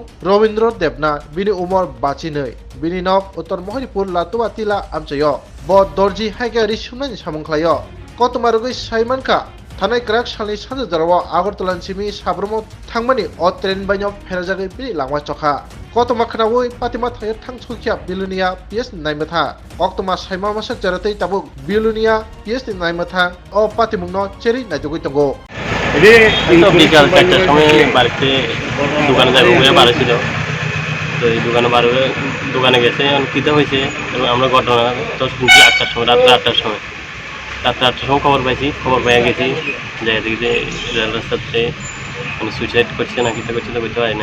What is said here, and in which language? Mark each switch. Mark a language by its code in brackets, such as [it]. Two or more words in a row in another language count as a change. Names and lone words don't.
[trp] Robindro Debna bini umor bachi nei bini nok Uttor Mohoripur Latua tila amsayo bo dorji haike risumnani samung khlayo kotuma rugui saimanka Thanai krak salni sanjarawa Agartala simi Sabroom thangmani o train baino Pherjagwi bini langwa chokha kotuma khnawui patima thaya thangsukhya bilunia PS naimatha oktoma saima masak jaratei tabuk bilunia PS naimatha o patimungno cheri naijogoi tongo [bn] তো বিকাল 4টার সময় বাড়িতে দোকানে যাবো বলে বাড়ি ছিল তো এই দোকানে বার হয়ে দোকানে গেছে কিতা হয়েছে এবং আমরা ঘটনা তো শুনছি 8টার সময় রাত্রে 8টার সময় খবর পাইছি খবর পেয়ে গেছি যে এদিকে রেল রাস্তাতে মানে সুইসাইড করছে না কিতা করছে তো বুঝতে পারি না।